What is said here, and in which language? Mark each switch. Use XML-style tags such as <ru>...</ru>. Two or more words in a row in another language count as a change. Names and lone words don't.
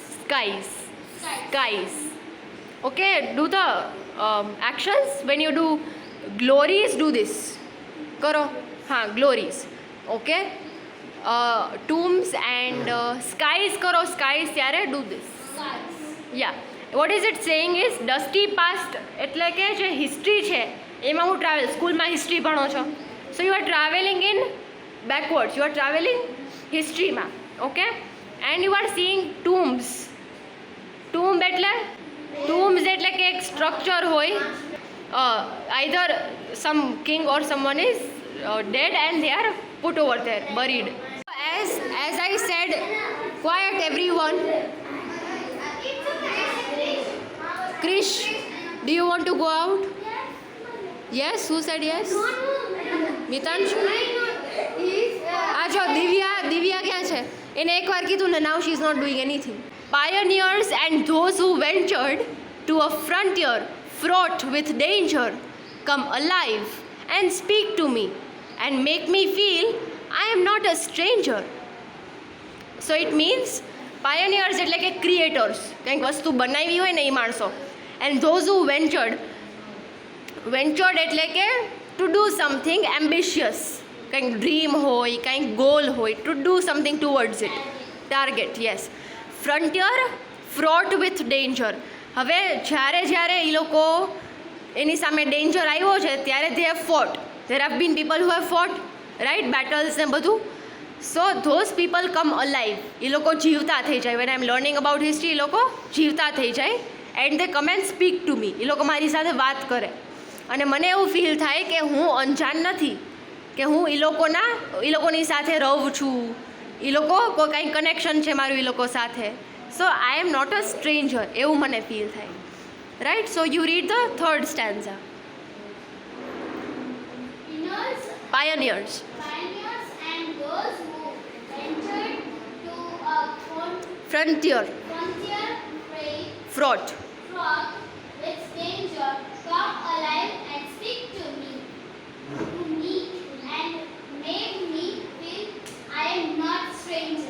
<en>Skies. Okay, do the actions. When you do glories, do this. Karo. Glories. Okay. Tombs and skies karo. Skies ત્યારે do this. Skies. Yeah. What is it saying is dusty past</en> <gu>એટલે કે જે હિસ્ટ્રી છે એમાં હું ટ્રાવેલ સ્કૂલમાં હિસ્ટ્રી ભણો છો</gu> <en>so you are traveling in backwards you are traveling હિસ્ટ્રીમાં okay and you are seeing tombs tomb</en> <gu>એટલે કે એક સ્ટ્રક્ચર હોય</gu> <en>either some king or someone is dead and they are put over there, buried. As I said, quiet everyone. Krish, do you want to go out? Yes, who said yes?</en> <gu>મિતાંશુ આ જો દિવ્યા ક્યાં છે એને એકવાર કીધું ને</gu> <en>now she is not doing anything. Pioneers and those who ventured to a frontier fraught with danger come alive and speak to me and make me feel I am not a stranger. So it means pioneers</en> <gu>એટલે કે creators, કંઈક વસ્તુ બનાવી હોય ને એ માણસો,</gu> <en>and those who ventured</en> <gu>એટલે કે</gu> <en>to do something ambitious,</en> <gu>કંઈક ડ્રીમ હોય, કંઈક ગોલ હોય,</gu> <en>to do something towards it, target, yes. Frontier fraught with danger.</en> <gu>હવે જ્યારે એ લોકો એની સામે ડેન્જર આવ્યો છે ત્યારે</gu> <en>they have fought. There have been people who have fought, right?</en> <gu>Battles ને બધું.</gu> <en>So those people come alive.</en> <gu>એ લોકો જીવતા થઈ જાય.</gu> <en>When I am learning about history,</en> <gu>એ લોકો જીવતા થઈ જાય</gu> <en>and they come and speak to me.</en> <gu>એ લોકો મારી સાથે વાત કરે અને મને એવું ફીલ થાય કે હું અંજાન નથી, કે હું એ લોકોની સાથે રહું છું, એ લોકો કંઈ કનેક્શન છે મારું એ લોકો સાથે.</gu> <en>So I am not a stranger.</en> <gu>એવું મને ફીલ થાય.</gu> <en>Right? So you read the third stanza. Pioneers. And those who ventured to a Frontier. Fraught. with danger come alive and speak to me and make me feel I am not stranger.</en>